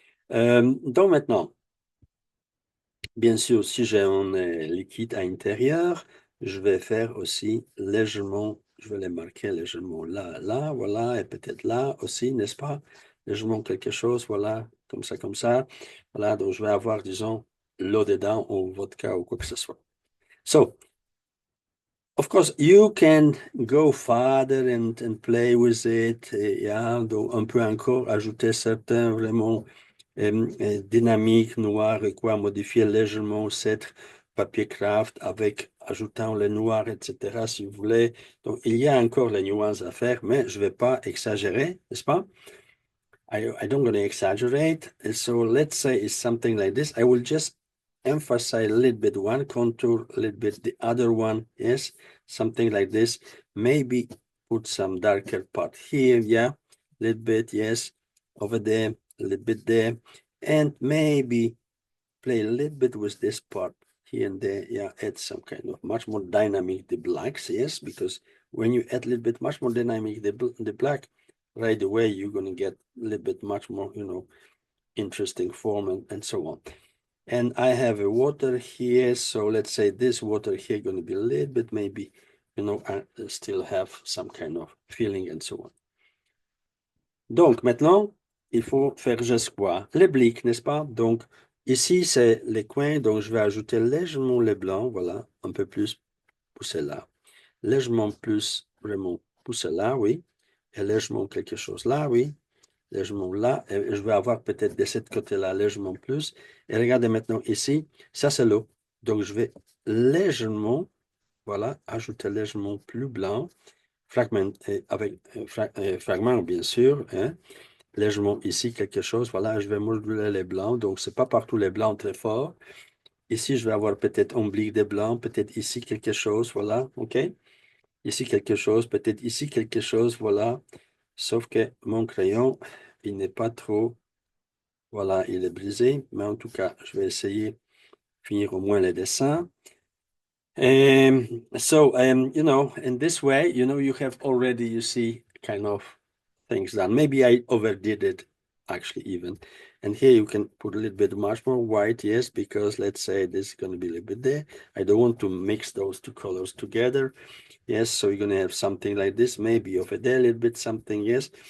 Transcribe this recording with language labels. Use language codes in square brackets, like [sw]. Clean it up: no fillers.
[fr] Donc maintenant, bien sûr, si j'ai un liquide à l'intérieur, je vais faire aussi légèrement, je vais les marquer légèrement là, là, voilà, et peut-être là aussi, n'est-ce pas? Légèrement quelque chose, voilà, comme ça, comme ça. Voilà, donc je vais avoir, disons, l'eau dedans ou vodka ou quoi que ce soit. [en] So, of course, you can go farther and play with it. [fr] Yeah, donc on peut encore ajouter certains vraiment dynamiques noirs et quoi, modifier légèrement cette papier Kraft avec ajoutant le noir, etc. si vous voulez. Donc, il y a encore les nuances à faire, mais je ne vais pas exagérer, n'est-ce pas? [en] I don't going to exaggerate. So let's say it's something like this. I will just emphasize a little bit one contour, a little bit the other one. Yes, something like this. Maybe put some darker part here. Yeah, a little bit. Yes, over there, a little bit there. And maybe play a little bit with this part here and there. Yeah, add some kind of much more dynamic the blacks. Yes, because when you add a little bit much more dynamic the black, right away you're going to get a little bit much more, interesting form and so on. And I have a water here. So let's say this water here going to be a little bit maybe, I still have some kind of feeling and so on. [fr] Donc maintenant, il faut faire juste quoi? Les blics, n'est-ce pas? Donc ici, c'est les coins. Donc je vais ajouter légèrement les blancs. Voilà, un peu plus pousser là. Légèrement plus, vraiment pousser là, oui. Et légèrement quelque chose là, oui. Légèrement là. Et je vais avoir peut-être de ce côté-là légèrement plus. Et regardez maintenant ici, ça c'est l'eau. Donc je vais légèrement, voilà, ajouter légèrement plus blanc. Fragment, avec fragment bien sûr, hein. Légèrement ici quelque chose. Voilà, je vais moduler les blancs. Donc, c'est pas partout les blancs très forts. Ici, je vais avoir peut-être un oblique de blanc, peut-être ici quelque chose. Voilà, OK? Ici quelque chose, peut-être ici quelque chose. Voilà. Sauf que mon crayon, il n'est pas trop. Voilà, il est brisé. Mais en tout cas, je vais essayer de finir au moins les dessins. [en] So, in this way, you have already, you see, kind of things done. Maybe I overdid it, actually, even. And here you can put a little bit much more white, yes, because let's say this is going to be a little bit there. I don't want to mix those two colors together. Yes, so you're going to have something like this, maybe over there a little bit something, yes.